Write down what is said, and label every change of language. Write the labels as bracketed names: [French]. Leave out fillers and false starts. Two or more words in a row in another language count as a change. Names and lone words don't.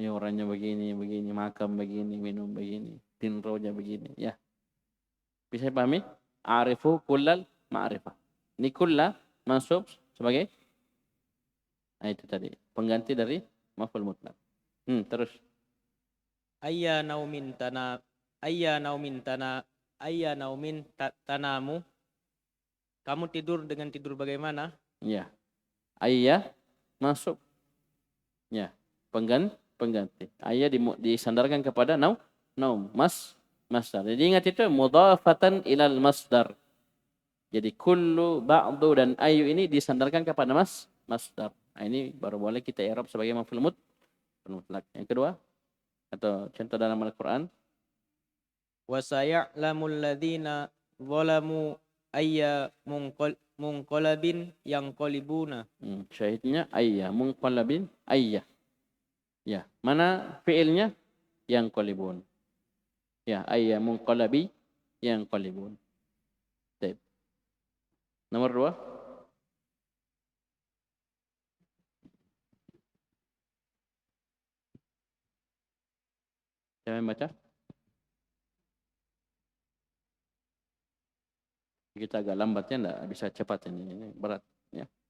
[Indonesian] Ini orangnya begini, makan begini, minum begini, tinronya begini. Ya. Bisa dipahami? [Arabic] اعرف كل المعرفة. [Indonesian] Ini kulla mansub sebagai itu tadi. Pengganti dari maf'ul mutlak. Terus. [Arabic] أيَّ نومٍ تنامُ. [Indonesian] Kamu tidur dengan tidur bagaimana? Ya. Ayya masuk. Ya. Pengganti. Ayya disandarkan kepada naum. Masdar. Jadi ingat itu [Arabic] مضافةً إلى المصدر. [Indonesian] Jadi kullu, ba'du dan ayu ini disandarkan kepada masdar. Nah, ini baru boleh kita i'rab sebagai maf'ul mutlak. Yang kedua atau contoh dalam Al-Qur'an. [Arabic] وسيعلم الذين ظلموا أي منقلب ينقلبون. [Indonesian] Syahidnya ayya, [Arabic] منقلبٍ أيَّ. [Indonesian] Ya, mana fiilnya? Yanqalibun. Ya, [Arabic] أيَّ منقلبٍ ينقلبون. [Indonesian] Baik. Nomor 2. Siapa yang baca? Kita agak lambatnya, enggak bisa cepat ini berat ya.